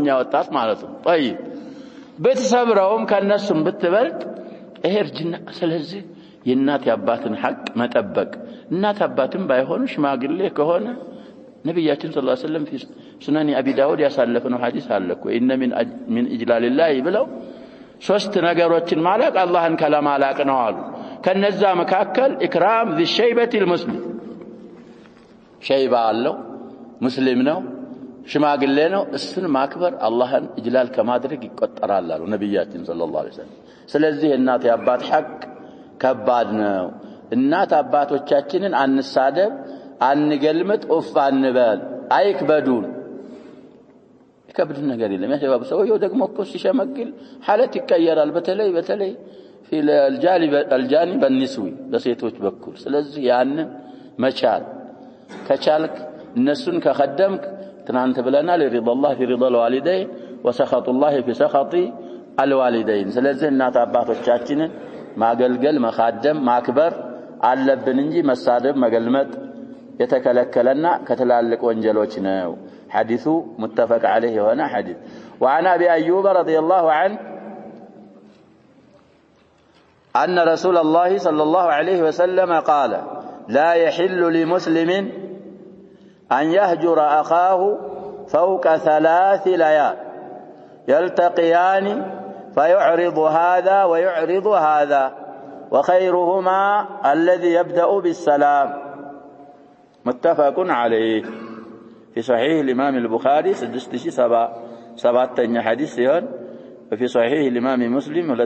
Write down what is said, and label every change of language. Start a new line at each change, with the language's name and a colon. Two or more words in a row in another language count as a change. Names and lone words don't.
Amharic: ወጣት ማለት ነው طيب በተሰብረውም ከነሱም ብትበልጥ እርጅና ስለዚህ የእናት ያባትን ሐቅ መጠበቅ እናት አባትም ባይሆኑ ሽማግሌ ከሆነ ነብያችን
Arabic: صلى الله عليه وسلم
Amharic: ሱናኒ አቢ ዳውድ ያሳለፈነው ሐዲስ አለ እኮ
Arabic: إن من إجلال الله
Amharic: ብለው ሶስት ነገሮችን ማላቅ አላህን ከለማላቅ ነው አሉ ከነዛ መካከል
Arabic: إكرام ذي الشيبة المسلم
Amharic: ሸይባ አለው ሙስሊም ነው ሽማግሌ ነው እሱን ማክበር አላህን ኢጅላል ከማድረግ ይቆጠራል አሉ ነብያችን
Arabic: صلى الله عليه وسلم
Amharic: ስለዚህ እናት ያባት ሐቅ ከባድ ነው እናት አባቶቻችንን አንሳደብ አንገልምጥ ኡፍ አንበል አይክበዱን ከብድ ነገር የለም ያሸባብ ሰውየው ደግሞ እኮ ሲሸመግል ሐለት ይቀየራል በተለይ
Arabic: في الجانب النسوي
Amharic: በሴቶች በኩል ስለዚህ ያን መቻል ከቻልክ እነሱን ከخدمك ትናንት ብለናል
Arabic: رضا الله في رضا الوالدين وسخط الله في سخط الوالدين
Amharic: ስለዚህ እናት አባቶቻችንን ማገልገል መخدم ማክበር አለብን እንጂ መሳደብ መገልመጥ የተከለከለና ከተላልቅ ወንጀሎች ነው
Arabic: حديث متفق عليه هنا حديث وعن ابي ايوب رضي الله عنه ان رسول الله صلى الله عليه وسلم قال لا يحل لمسلم ان يهجر اخاه فوق 3 ليال يلتقيان فيعرض هذا ويعرض هذا وخيرهما الذي يبدأ بالسلام متفق عليه في صحيح الإمام البخاري 67 حديث سيون وفي صحيح الإمام مسلم